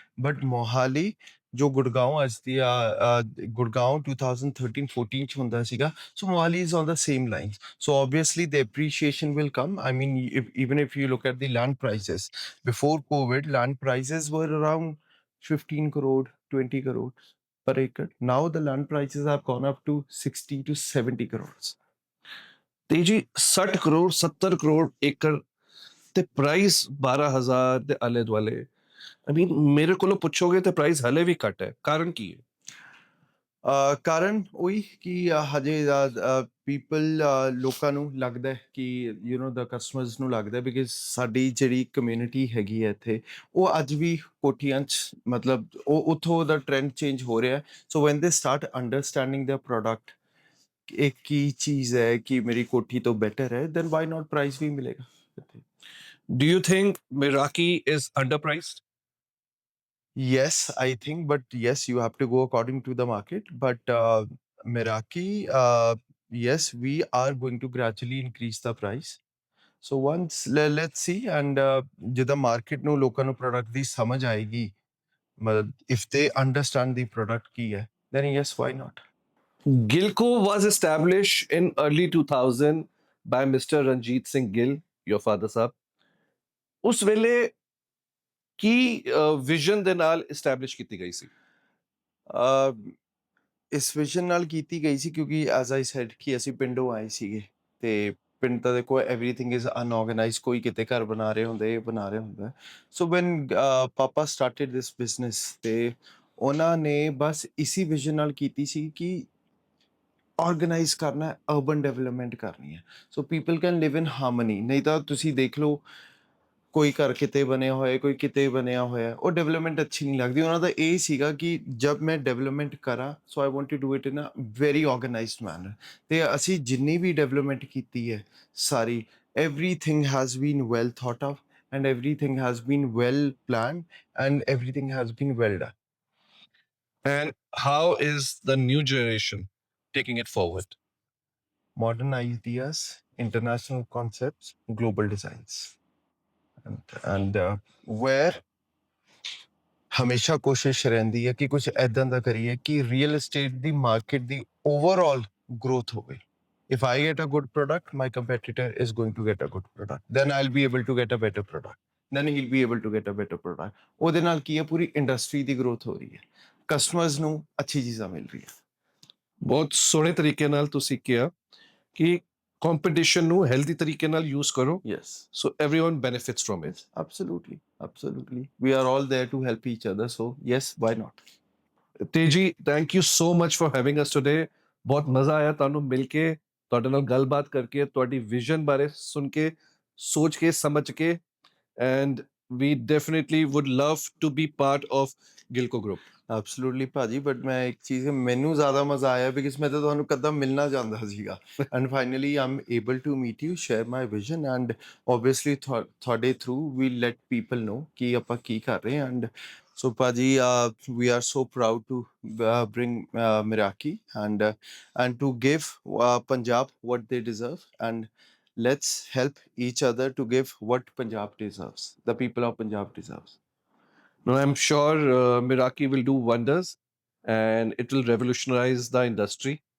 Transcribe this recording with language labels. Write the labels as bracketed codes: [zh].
[en] But Mohali, jo Gurgaon as the Gurgaon 2013-14 [pa] ਚ ਹੁੰਦਾ ਸੀਗਾ, [en] so Mohali is on the same lines. So obviously the appreciation will come. I mean, even if you look at the land prices, before COVID, land prices were around 15 crore, 20 crores per acre. Now the land prices have gone up to 60 to 70 crores. [pa] ਤੇ ਜੀ 60 ਕਰੋੜ 70 ਕਰੋੜ ਏਕੜ ਤੇ price 12,000 ਦੇ ਆਲੇ ਦੁਆਲੇ [en] I mean, [pa] ਮੇਰੇ ਕੋਲੋਂ ਪੁੱਛੋਗੇ ਤੇ ਪ੍ਰਾਈਸ ਹਲੇ ਵੀ ਘੱਟ ਹੈ, ਕਾਰਨ ਕੀ ਹੈ? ਕਾਰਨ ਉਹੀ ਕਿ ਹਜੇ ਪੀਪਲ ਲੋਕਾਂ ਨੂੰ ਲੱਗਦਾ ਹੈ ਕਿ ਦਾ ਕਸਟਮਰਸ ਨੂੰ ਲੱਗਦਾ ਬਿਕਾਜ਼ ਸਾਡੀ ਜਿਹੜੀ ਕਮਿਊਨਿਟੀ ਹੈਗੀ ਹੈ ਇੱਥੇ, ਉਹ ਅੱਜ ਵੀ ਕੋਠੀਆਂ 'ਚ ਮਤਲਬ ਉਹ ਉੱਥੋਂ ਦਾ ਟ੍ਰੈਂਡ ਚੇਂਜ ਹੋ ਰਿਹਾ। [en] so when they start understanding [pa] ਦਾ ਪ੍ਰੋਡਕਟ, ਇੱਕ ਕੀ ਚੀਜ਼ ਹੈ ਕਿ ਮੇਰੀ ਕੋਠੀ ਤੋਂ ਬੈਟਰ ਹੈ, [en] than why not [pa] ਪ੍ਰਾਈਸ ਵੀ ਮਿਲੇਗਾ ਇੱਥੇ। [en] Do you think Meraki is underpriced? Yes, I think, but yes, you have to go according to the market. But Meraki, yes, we are going to gradually increase the price. So once let's see, and [pa] ਜਿੱਦਾਂ market ਨੂੰ ਲੋਕਾਂ ਨੂੰ product ਦੀ ਸਮਝ ਆਏਗੀ, ਮਤਲਬ [en] if they understand the product [pa] ਕੀ ਹੈ, [en] then yes, why not? Gilco was established in early 2000 by Mr. Ranjit Singh Gill, your father sahib. [pa] ਉਸ ਵੇਲੇ ਕੀ ਵਿਜ਼ਨ ਦੇ ਨਾਲ ਐਸਟੈਬਲਿਸ਼ ਕੀਤੀ ਗਈ ਸੀ? ਅਹ, ਇਸ ਵਿਜ਼ਨ ਨਾਲ ਕੀਤੀ ਗਈ ਸੀ ਕਿਉਂਕਿ [en] as I said [pa] ਕਿ ਅਸੀਂ ਪਿੰਡੋਂ ਆਏ ਸੀਗੇ ਤੇ ਪਿੰਡ ਤਾਂ ਦੇਖੋ [en] everything is unorganized, [pa] ਕੋਈ ਕਿਤੇ ਘਰ ਬਣਾ ਰਹੇ ਹੁੰਦੇ, ਇਹ ਬਣਾ ਰਹੇ ਹੁੰਦਾ। [en] so when papa started this business [pa] ਤੇ ਉਹਨਾਂ ਨੇ ਬਸ ਇਸੀ ਵਿਜ਼ਨ ਨਾਲ ਕੀਤੀ ਸੀ ਕਿ ਆਰਗੇਨਾਈਜ਼ ਕਰਨਾ, ਅਰਬਨ ਡਿਵੈਲਪਮੈਂਟ ਕਰਨੀ ਹੈ, [en] So people can live in harmony. [pa] ਨਹੀਂ ਤਾਂ ਤੁਸੀਂ ਦੇਖ ਲਓ ਕੋਈ ਘਰ ਕਿਤੇ ਬਣਿਆ ਹੋਇਆ, ਕੋਈ ਕਿਤੇ ਬਣਿਆ ਹੋਇਆ, ਉਹ ਡਿਵੈਲਪਮੈਂਟ ਅੱਛੀ ਨਹੀਂ ਲੱਗਦੀ। ਉਹਨਾਂ ਦਾ ਇਹ ਸੀਗਾ ਕਿ ਜਦ ਮੈਂ ਡਿਵੈਲਪਮੈਂਟ ਕਰਾਂ, [en] So I want to do it in a very organized manner. [pa] ਤੇ ਅਸੀਂ ਜਿੰਨੀ ਵੀ ਡਿਵੈਲਪਮੈਂਟ ਕੀਤੀ ਹੈ ਸਾਰੀ, [en] everything has been well thought of and everything has been well planned and everything has been well done. And how is the new generation taking it forward? Modern ideas, international concepts, global designs, and where [pa] ਹਮੇਸ਼ਾ ਕੋਸ਼ਿਸ਼ ਰਹਿੰਦੀ ਹੈ ਕਿ ਕੁਝ ਐਦਾਂ ਦਾ ਕਰੀਏ ਕਿ real estate ਦੀ market ਦੀ overall growth ਹੋਵੇ। [en] If I get a good product, my competitor is going to get a good product. Then I'll be able to get a better product. Then he'll be able to get a better product. [pa] ਉਹਦੇ ਨਾਲ ਕੀ ਹੈ, ਪੂਰੀ industry ਦੀ growth ਹੋ ਰਹੀ ਹੈ, customers ਨੂੰ ਅੱਛੀ ਚੀਜ਼ਾਂ ਮਿਲ ਰਹੀਆਂ। ਬਹੁਤ ਸੋਹਣੇ ਤਰੀਕੇ ਨਾਲ ਤੁਸੀਂ ਕਿਹਾ ਕਿ ਕੰਪੀਟੀਸ਼ਨ ਨੂੰ ਹੈਲਦੀ ਤਰੀਕੇ ਨਾਲ ਯੂਜ਼ ਕਰੋ, [en] Yes. so everyone benefits from it. Yes, absolutely, absolutely. We are all there to help each other. So yes, why not? [pa] Teji, [en] Thank you so much for having us today. [pa] ਬਹੁਤ ਮਜ਼ਾ ਆਇਆ ਤੁਹਾਨੂੰ ਮਿਲ ਕੇ, ਤੁਹਾਡੇ ਨਾਲ ਗੱਲਬਾਤ ਕਰਕੇ, ਤੁਹਾਡੀ ਵਿਜ਼ਨ ਬਾਰੇ ਸੁਣ ਕੇ, ਸੋਚ ਕੇ, ਸਮਝ ਕੇ, [en] And we definitely would love to be part of Gilco group. [pa] Absolutely ਭਾਜੀ, ਬਟ ਮੈਂ ਇੱਕ ਚੀਜ਼, ਮੈਨੂੰ ਜ਼ਿਆਦਾ ਮਜ਼ਾ ਆਇਆ ਬਿਕਾਜ਼ ਮੈਂ ਤਾਂ ਤੁਹਾਨੂੰ ਕਦੋਂ ਮਿਲਣਾ ਚਾਹੁੰਦਾ ਸੀਗਾ [en] and finally I'm able to meet you, share my vision and obviously [pa] ਤੁਹਾਡੇ ਥਰੂ ਵੀ [en] let people know [pa] ਕਿ ਆਪਾਂ ਕੀ ਕਰ ਰਹੇ ਹਾਂ। [en] And so ਭਾਜੀ, we are so proud to bring Meraki and to give Punjab what they deserve, and let's help each other to give what Punjab deserves, the people of Punjab deserves. No, I'm sure Meraki will do wonders and it will revolutionize the industry.